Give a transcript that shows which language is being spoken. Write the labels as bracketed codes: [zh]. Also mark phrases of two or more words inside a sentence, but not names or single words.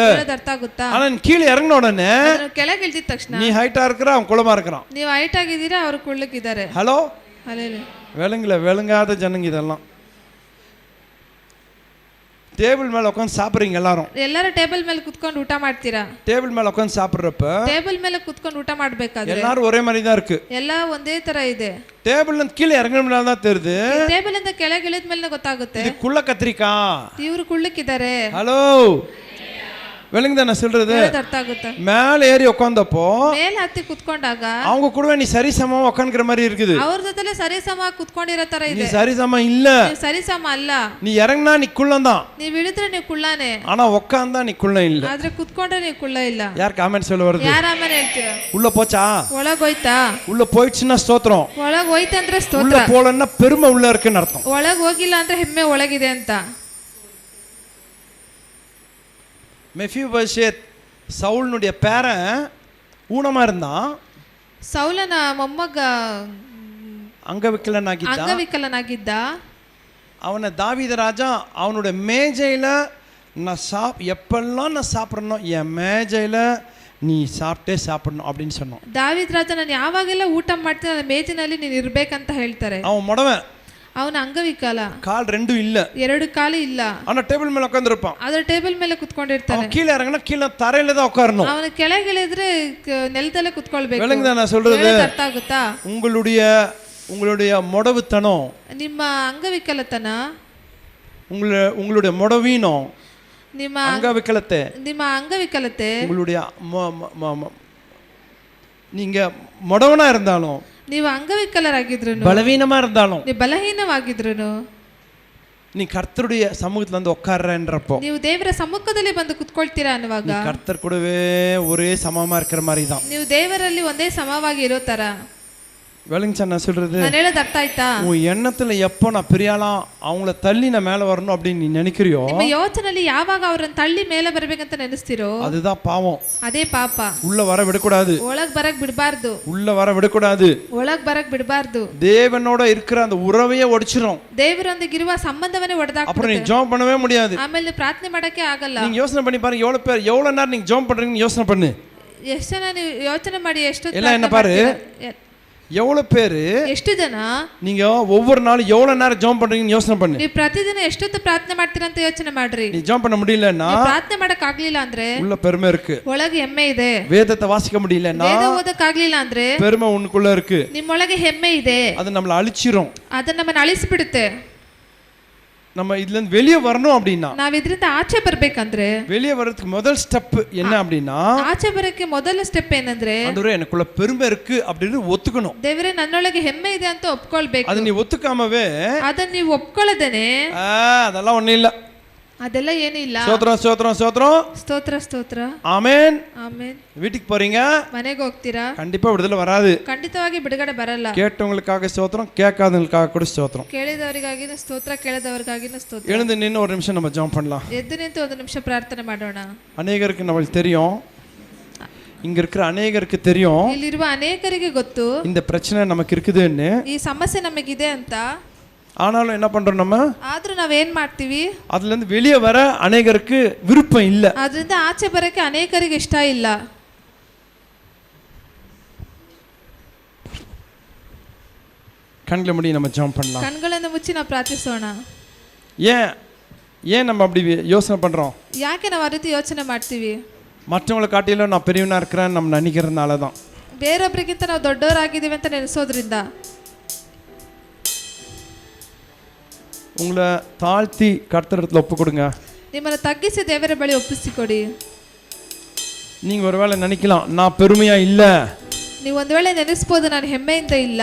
[kn] ಹೇಳೋದು ಅರ್ಥ ಆಗುತ್ತಾ? [ta] ஆனா நீ கீழே இறங்கின உடனே [kn] ಕೆಳಗೆ ಇಳಿದ ತಕ್ಷಣ [ta] நீ ஹைட்டா இருக்கிற அவன் குளமா இருக்கிறான். [kn] ನೀವು ಹೈಟ್ ಆಗಿದ್ದೀರಾ, ಅವರು ಕುಳ್ಳಕ್ಕಿದ್ದಾರೆ. [ta] ஹலோ, [kn] ಅಲ್ಲೇಲಿ [ta] விளங்குல விளங்காத ஜனங்க இதெல்லாம். டேபிள் மேல உட்காந்து சாப்பிடுறீங்க எல்லாரும், [kn] ಎಲ್ಲರೂ ಟೇಬಲ್ ಮೇಲೆ ಕುತ್ಕೊಂಡು ಊಟ ಮಾಡ್ತೀರಾ. [ta] டேபிள் மேல உட்காந்து சாப்பிடுறப்ப [kn] ಟೇಬಲ್ ಮೇಲೆ ಕುತ್ಕೊಂಡು ಊಟ ಮಾಡ್ಬೇಕಾದ್ರೆ [ta] எல்லாரும் ஒரே மாதிரி தான் இருக்கு, [kn] ಎಲ್ಲ ಒಂದೇ ತರ ಇದೆ. [ta] டேபிள்ல இருந்து கீழே இறங்கின தான் தெரியுது, [kn] ಟೇಬಲ್ ಇಂದ ಕೆಳಗೆ ಇಳಿದ ಮೇಲೆ ಗೊತ್ತಾಗುತ್ತೆ [ta] இது குள்ள கத்திரிக்காய். [kn] ಇವರು ಕುಳ್ಳಕ್ಕಿದ್ದಾರೆ. [ta] ஹலோ, விளங்குதா நான் சொல்றது? [kn] ಹೇಳೋದು ಅರ್ಥ ಆಗುತ್ತಾ? [ta] மேல ஏறி உட்கார்ந்தப்போ [kn] ಮೇಲೆ ಹತ್ತಿ ಕುತ್ಕೊಂಡಾಗ [ta] அவங்க கூடவே நீ சரிசமமா உட்காந்துக்கிற மாதிரி இருக்குது. [kn] ಅವ್ರ ಜೊತೆಲೆ ಸರಿಸಮ ಕುತ್ಕೊಂಡಿರೋ ತರ [ta] நீ [kn] ಇದೆ. [ta] சரிசமம் இல்ல, [kn] ನೀವು ಸರಿಸಮ ಅಲ್ಲ. [ta] நீ இறங்கினா நீ குள்ளந்தான், [kn] ನೀವು ಇಳಿದ್ರೆ ನೀವು ಕುಳ್ಳಾನೆ, [ta] ஆனா உட்கார்ந்தா நீ குள்ள இல்ல. [kn] ಆದ್ರೆ ಕುತ್ಕೊಂಡ್ರೆ ನೀವು ಕುಳ್ಳ ಇಲ್ಲ. [ta] யார் காமெண்ட் சொல்ல வருது? [kn] ಯಾರ ಆಮೇಲೆ ಹೇಳ್ತೀರಾ? [ta] உள்ள போச்சா? [kn] ಒಳಗ್ ಹೋಯ್ತಾ? [ta] உள்ள போயிடுச்சுன்னா ஸ்தோத்திரம், [kn] ಒಳಗ್ ಹೋಯ್ತಂದ್ರೆ [ta] உள்ள [kn] ಸ್ತೋತ್ರ, [ta] போலன்னா பெருமை உள்ள இருக்குன்னு அர்த்தம். [kn] ಒಳಗ್ ಹೋಗಿಲ್ಲ ಅಂದ್ರೆ ಹೆಮ್ಮೆ ಒಳಗಿದೆ ಅಂತ. [ta] மெஃபிபோஷேத் சவுலுடைய பேரன் ஊனமா இருந்தான், [kn] ಸೌಲನ ಮೊಮ್ಮಗ ಅಂಗವಿಕಲನಾಗಿದ್ದ. ಅಂಗವಿಕಲನಾಗಿದ್ದ. [ta] அவனை தாவீது ராஜா அவனுடைய மேஜையில் நான் எப்பெல்லாம் நான் சாப்பிட்றனோ என் மேஜையில் நீ சாப்பிட்டே சாப்பிடணும் அப்படின்னு சொன்னான். [kn] ದಾವೀದ ರಾಜ ನಾನು ಯಾವಾಗೆಲ್ಲ ಊಟ ಮಾಡ್ತೀನಿ ನನ್ನ ಮೇಜಿನಲ್ಲಿ ನೀನು ಇರ್ಬೇಕಂತ ಹೇಳ್ತಾರೆ. [ta] அவன் முடவன், [kn] ಅವನ ಅಂಗವಿಕಲ, [ta] கால் ரெண்டும் இல்ல, [kn] ಎರಡು ಕಾಲು ಇಲ್ಲ, [ta] ஆனா டேபிள் மேல உட்கார்ந்திருப்பான். [kn] ಅದರ ಟೇಬಲ್ ಮೇಲೆ ಕುತ್ಕೊಂಡಿರ್ತಾನೆ. [ta] அவன் கீழே இறங்கினா கீழே தரையில தான் உட்காரணும். [kn] ಅವನ ಕೆಳಗೆ ಇಳಿದ್ರೆ ನೆಲದಲ್ಲೇ ಕುತ್ಕೊಳ್ಬೇಕು. [ta] விளங்குதா நான் சொல்றது? [kn] ಅರ್ಥ ಆಗುತ್ತಾ? [ta] உங்களுடைய முடவுத்தனம், [kn] ನಿಮ್ಮ ಅಂಗವಿಕಲತನ, [ta] உங்களுடைய முடவீனம், [kn] ನಿಮ್ಮ ಅಂಗವಿಕಲತೆ, [ta] உங்களுடைய நீங்க முடவனா இருந்தாலும், [kn] ನೀವು ಅಂಗವಿಕಲರಾಗಿದ್ರು, [ta] பலவீனமா இருந்தாலும், [kn] ನೀವು ಬಲಹೀನವಾಗಿದ್ರು, [ta] நீ கர்த்தருடைய சமூகத்துல வந்து உட்கார்றன்றப்போ, [kn] ನೀವು ದೇವರ ಸಮ್ಮುಖದಲ್ಲಿ ಬಂದು ಕುತ್ಕೊಳ್ತೀರಾ ಅನ್ನುವಾಗ [ta] கர்த்தர் கூடவே ஒரே சமமா இருக்கிற மாதிரி தான். [kn] ನೀವು ದೇವರಲ್ಲಿ ಒಂದೇ ಸಮವಾಗಿ ಇರೋ ತರ. [ta] விளங்குச்சா நான் சொல்றது? [kn] ನಾನು ಹೇಳೋದು ಅರ್ಥ ಆಯ್ತಾ? [ta] உன் எண்ணத்துல எப்போ நான் பெரியாலாம் அவங்கள தள்ளி நான் மேல வரணும் அப்படின்னு நீ நினைக்கிறியோ, [kn] ನಿಮ್ಮ ಯೋಚನೆಯಲ್ಲಿ ಯಾವಾಗ ಅವರನ್ನು ತಳ್ಳಿ ಮೇಲೆ ಬರಬೇಕಂತ ನೆನೆಸ್ತಿರೋ [ta] அதுதான் பாவம். [kn] ಅದೇ ಪಾಪ. [ta] உள்ள வர விடக்கூடாது, [kn] ಒಳಗ್ ಬರಕ್ ಬಿಡಬಾರ್ದು, [ta] உள்ள வர விடக்கூடாது. [kn] ಒಳಗ್ ಬರಕ್ ಬಿಡಬಾರ್ದು. [ta] தேவனோட இருக்கிற அந்த உறவையே ஒடிச்சிரும். [kn] ದೇವರೊಂದಿಗಿರುವ ಸಂಬಂಧವನ್ನೇ [ta] அப்புறம் நீ [kn] ಒಡೆದಾಕ್ಬಿಡುತ್ತೆ. [ta] ஜெபம் பண்ணவே முடியாது. [kn] ಆಮೇಲೆ ಪ್ರಾರ್ಥನೆ ಮಾಡಕ್ಕೆ ಆಗಲ್ಲ. [ta] நீங்க யோசனை பண்ணி பாருங்க, எவ்வளவு நேரம் நீங்க ஜெபம் பண்றீங்கன்னு யோசனை பண்ணு. [kn] ಎಷ್ಟು ಜನ ನೀವು ಯೋಚನೆ ಮಾಡಿ ಎಷ್ಟು [ta] எல்லாம் என்ன பாரு, எவ்வளவு பேரு [kn] ಎಷ್ಟು ಜನ [ta] நீங்க ஒவ்வொரு நாளும் எவ்வளவு நேரம் ஜெபம் பண்றீங்கன்னு யோசனை பண்ணு. [kn] ನೀವು ಪ್ರತಿದಿನ ಎಷ್ಟೊತ್ತು ಪ್ರಾರ್ಥನೆ ಮಾಡ್ತೀರಾ ಅಂತ ಯೋಚನೆ ಮಾಡ್ರಿ. [ta] நீ ஜெபம் பண்ண முடியலன்னா, [kn] ಪ್ರಾರ್ಥನೆ ಮಾಡಕ್ ಆಗ್ಲಿಲ್ಲ ಅಂದ್ರೆ [ta] உள்ள பெருமை இருக்கு. [kn] ಒಳಗೆ ಹೆಮ್ಮೆ ಇದೆ. [ta] வேதத்தை வாசிக்க முடியலன்னா, [kn] ವೇದ ಓದಕ್ ಆಗ್ಲಿಲ್ಲ ಅಂದ್ರೆ [ta] பெருமை உனக்குள்ள இருக்கு. [kn] ನಿಮ್ಮೊಳಗೆ ಹೆಮ್ಮೆ ಇದೆ. [ta] அது நம்மள அழிச்சிரும். [kn] ಅದನ್ನ ನಮ್ಮನ್ನ ಅಳಿಸಿಬಿಡುತ್ತೆ. [ta] நம்ம இதுல இருந்து வெளியே வரணும் அப்படின்னா, [kn] ನಾವ್ ಇದರಿಂದ ಆಚೆ ಬರ್ಬೇಕಂದ್ರೆ, [ta] வெளியே வர்றதுக்கு முதல் ஸ்டெப் என்ன அப்படின்னா, [kn] ಆಚೆ ಬರಕ್ಕೆ ಮೊದಲ ಸ್ಟೆಪ್ ಏನಂದ್ರೆ, [ta] ஆண்டவரே எனக்குள்ள பெருமை இருக்கு அப்படின்னு ஒத்துக்கணும். [kn] ದೇವರೇ ನನ್ನೊಳಗೆ ಹೆಮ್ಮೆ ಇದೆ ಅಂತ ಒಪ್ಕೊಳ್ಬೇಕು. [ta] அது நீ ஒத்துக்காமவே, [kn] ಅದನ್ನ ನೀವು ಒಪ್ಕೊಳ್ಳದೇನೆ, [ta] அதெல்லாம் ஒண்ணும் இல்ல, [kn] ಅದೆಲ್ಲ ಏನೂ ಇಲ್ಲ. [ta] சோத்ரம் சோத்ரம் சோத்ரம், [kn] ಸ್ತೋತ್ರ ಸ್ತೋತ್ರ, [ta] ஆமென். [kn] ಆಮೆನ್. [ta] வீட்டுக்கு போறீங்க, [kn] ಮನೆಗೆ ಹೋಗ್ತೀರಾ, [ta] கண்டிப்பா விடுதலை வராது. [kn] ಖಂಡಿತವಾಗಿ ಬಿಡುಗಡೆ ಬರಲ್ಲ. [ta] கேட்டவங்களுக்காக ஸ்தோத்திரம், கேட்காதவங்களுக்காக கூட ஸ்தோத்திரம். [kn] ಕೇಳಿದವರಿಗಾಗಿನ ಸ್ತೋತ್ರ, ಕೇಳದವರಿಗಾಗಿನ ಸ್ತೋತ್ರ. [ta] எழுந்து நின்று ஒரு நிமிஷம் நம்ம ஜெபம் பண்ணலாம். [kn] ಎದ್ದು ನಿಂತು ಒಂದು ನಿಮಿಷ ಪ್ರಾರ್ಥನೆ ಮಾಡೋಣ. [ta] அநேகருக்கு நம்மளுக்கு தெரியும், இங்க இருக்கிற அநேகருக்கு தெரியும், [kn] ಇಲ್ಲಿರುವ ಅನೇಕರಿಗೆ ಗೊತ್ತು [ta] இந்த பிரச்சனை நமக்கு இருக்குதுன்னு. [kn] ಈ ಸಮಸ್ಯೆ ನಮಗಿದೆ ಅಂತ. [ta] ஆனாலும் என்ன பண்றோம், நம்ம [kn] ಆದ್ರೂ ನಾವೇನ್ ಮಾಡ್ತೀವಿ, [ta] அதுல இருந்து வெளியே வர அநேகருக்கு விருப்பம் இல்ல. [kn] ಅದರಿಂದ ಆಚೆ ಬರಕ್ಕೆ ಅನೇಕರಿಗೆ ಇಷ್ಟ ಇಲ್ಲ. [ta] கண்களை மூடி நம்ம ஜெபம் பண்ணலாம். [kn] ಕಣ್ಗಳನ್ನು ಮುಚ್ಚಿ ನಾವು ಪ್ರಾರ್ಥಿಸೋಣ. [ta] ஏன் நம்ம அப்படி யோசனை பண்றோம்? [kn] ಯಾಕೆ ನಾವು ಆ ರೀತಿ ಯೋಚನೆ ಮಾಡ್ತೀವಿ? [ta] மற்றவங்களை காட்டிலும் நான் பெரியவனா இருக்கிறேன் நம்ம நினைக்கிறதுனால தான். [kn] ಬೇರೊಬ್ಬರಿಗಿಂತ ನಾವು ದೊಡ್ಡವರಾಗಿದ್ದೀವಿ ಅಂತ ನೆನೆಸೋದ್ರಿಂದ. [ta] உங்களை தாழ்த்தி கர்த்தரிடத்துல ஒப்பு கொடுங்க. [kn] ನಿಮ್ಮನ್ನು ತಗ್ಗಿಸಿ ದೇವರ ಬಳಿ ಒಪ್ಪಿಸಿಕೊಡಿ. [ta] நீங்க ஒருவேளை நினைக்கலாம், நான் பெருமையா இல்ல. [kn] ನೀವು ಒಂದು ವೇಳೆ ನೆನೆಸ್ಬೋದು, ನಾನು ಹೆಮ್ಮೆಯಿಂದ ಇಲ್ಲ.